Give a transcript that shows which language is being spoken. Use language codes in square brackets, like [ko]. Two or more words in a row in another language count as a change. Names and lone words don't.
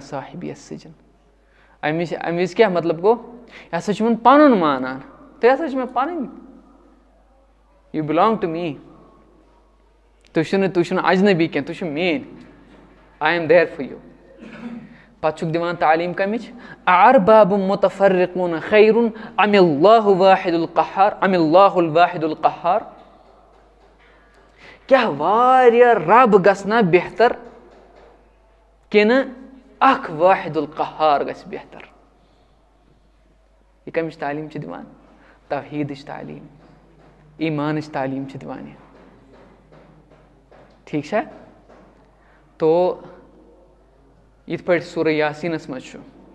[ks] صاحبیہ سجن اَمہِ وِزِ کیاہ مطلب گوٚو یہِ ہسا چھُ وۄنۍ پَنُن مانان تُہۍ ہسا چھِ مےٚ پَنٕنۍ [en] you belong to me [ks] تُہۍ چھِو نہٕ اجنبی کینٛہہ تُہۍ چھِو میٲنۍ [en] I am there for you [ks] پَتہٕ چھُکھ دِوان تعلیٖم کَمِچ [ar] ارباب مُتفرقوٗن خیرٌ ام اللہ واحد القہار ام اللہ الواحد القہار [ks] کیاہ واریاہ رب گژھنا بہتر کِنہٕ اکھ [ar] واحد القہار [ks] گژھِ بہتر یہِ کَمِچ تعلیٖم چھِ دِوان توحیٖدٕچ تعلیٖم ایٖمانٕچ تعلیٖم چھِ دِوان یہِ ٹھیٖک چھا تو یِتھ پٲٹھۍ سورہ یاسیٖنَس منٛز چھُ